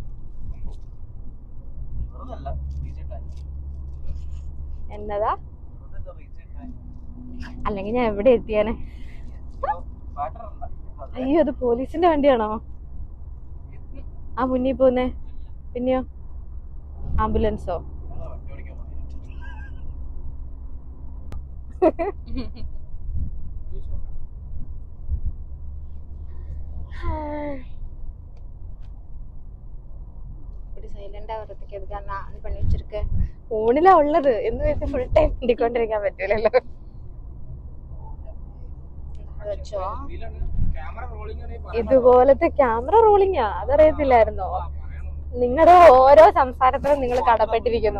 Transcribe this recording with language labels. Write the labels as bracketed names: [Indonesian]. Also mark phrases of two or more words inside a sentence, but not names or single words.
[Malayalam] എന്നതാ? അല്ലെങ്കിൽ ഞാൻ എവിടെ എത്തിയാനെ? അയ്യോ, അത് പോലീസിന്റെ വണ്ടിയാണോ ആ മുന്നിൽ പോന്നെ? പിന്നെയോ ആംബുലൻസോ? [Tamil] சைலண்டா வரதுக்கு எதுக்கு நான் இது பண்ணி வச்சிருக்கேன். [Malayalam] ഫോണിലാ ഉള്ളത് എന്ന് വെച്ച് [English] full time [Malayalam] ഇണ്ടിക്കൊണ്ടിരിക്കാൻ പറ്റൂലല്ലോ. ഇതുപോലത്തെ [English] camera rolling, [Malayalam] അതറിയത്തില്ലായിരുന്നോ? നിങ്ങളുടെ ഓരോ സംസാരത്തിലും നിങ്ങൾ കടപ്പെട്ടിരിക്കുന്നു.